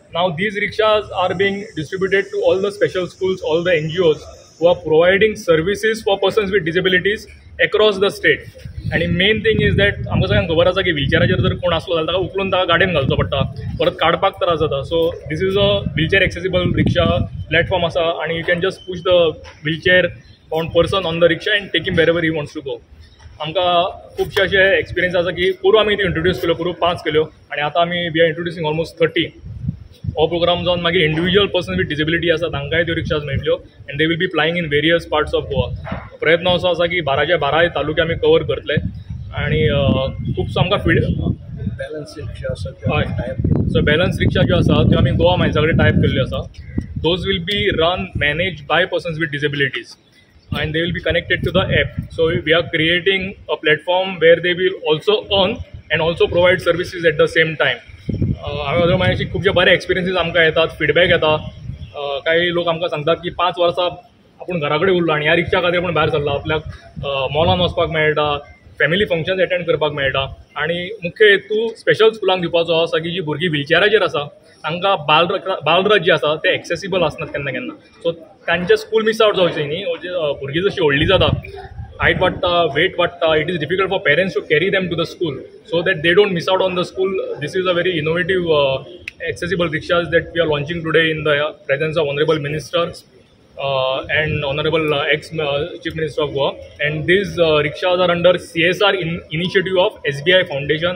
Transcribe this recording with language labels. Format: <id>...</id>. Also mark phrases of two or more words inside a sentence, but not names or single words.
<en>Now these rickshaws are being distributed to all the special schools, all the NGOs who are providing services for persons with disabilities across the state.</en> <kok>आणि</kok> <en>main thing is that</en> <kok>आमकां सगळ्यांक खबर आसा की व्हीलचॅराचेर जर कोण असलो जाल्यार ताका उखलून ताका गाडयेन घालचो पडटा, परत काडपाक त्रास जाता.</kok> <en>so this is a wheelchair accessible rickshaw platform</en> <kok>आसा आणि</kok> <en>you can just push the wheelchair on person on the rickshaw and take him wherever he wants to go.</en> <kok>आमकां खुबशे अशे एक्सपिरियन्स आसा की पोरू आमी ती इंट्रोड्यूस केल्यो, पोरू 5 केल्यो आणि आतां आमी</kok> <en>we are introducing almost</en> <kok>30. हो प्रोग्राम जावन मागीर</kok> <en>individual person with disability</en> <kok>आसा तांकांय त्यो रिक्षाज मेळटल्यो</kok> <en>and they will be flying in various parts of Goa.</en> <kok>प्रयत्न असो आसा की 12च्या 12 तालुके आमी कवर करतले आणि खुबसो आमकां</kok> <en>balance rickshaw</en> <kok>आसा हय. सो</kok> <en>balance rickshaw</en> <kok>ज्यो आसा त्यो आमी गोवा मायन्सा कडेन टायप केल्ल्यो आसा.</kok> <en>those will be run managed by persons with disabilities and they will be connected to the app. So we are creating a platform where they will also earn and also provide services at the same time.</en> <kok>हांवें मागीर खुबशे बरे एक्सपिरियन्सीस आमकां येतात, फीडबॅक येता. काही लोक आमकां सांगतात की 5 वर्सां आपूण घरा कडेन उरलो आनी ह्या रिक्षा खातीर आपूण भायर सरला, आपल्याक मॉलान वचपाक मेळटा,</kok> <en>family functions attend</en> <kok>करपाक मेळटा. आणि मुख्य हेतू</kok> <en>special schools</en> <kok>दिवपाचो आसा की जी भुरगीं व्हीलचॅराचेर आसा तांकां बालरथ जी आसा ते एक्सेसिबल आसनात केन्ना केन्ना. सो तांचे</kok> <en>school miss out</en> <kok>जावचें न्ही. भुरगीं जशी व्हडली जाता, हायट वाडटा, वेट वाडटा,</kok> <en>it is difficult for parents to carry them to the school so that they don't miss out on the school. this is a very innovative accessible rickshaws that we are launching today in the presence of Honorable Minister and Honorable ex-Chief Minister of Goa. And these rickshaws are under CSR initiative of SBI Foundation.</en>